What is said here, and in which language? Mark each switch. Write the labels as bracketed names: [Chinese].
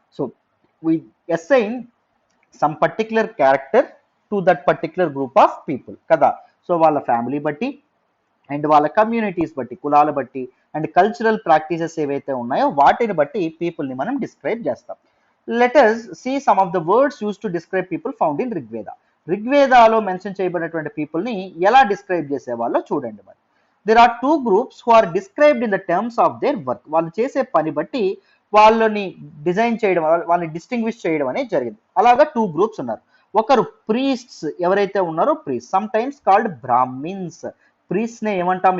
[English] So we assign some particular character to that particular group of people కదా. [Telugu] So వాళ్ళ family బట్టి and వాళ్ళ communities బట్టి, కులాల బట్టి అండ్ కల్చరల్ ప్రాక్టీసెస్ ఏవైతే ఉన్నాయో వాటిని బట్టి పీపుల్ని మనం డిస్క్రైబ్ చేస్తాం. [English] Let us see some of the words used to describe people found in Rigveda. [Telugu] రిగ్వేదాలో mention చేయబడినటువంటి పీపుల్ని ఎలా డిస్క్రైబ్ చేసేవాళ్ళో చూడండి. [English] మరి there are two groups who are described in the terms of their work. [Telugu] వాళ్ళు చేసే పని బట్టి వాళ్ళని డిజైన్ చేయడం, వాళ్ళని డిస్టింగ్విష్ చేయడం అనేది జరిగింది. అలాగా టూ గ్రూప్స్ ఉన్నారు. ఒకరు ప్రీస్ట్స్ ఎవరైతే ఉన్నారో priest, [English] Sometimes called Brahmins. [Telugu] Priest నే ఏమంటాం?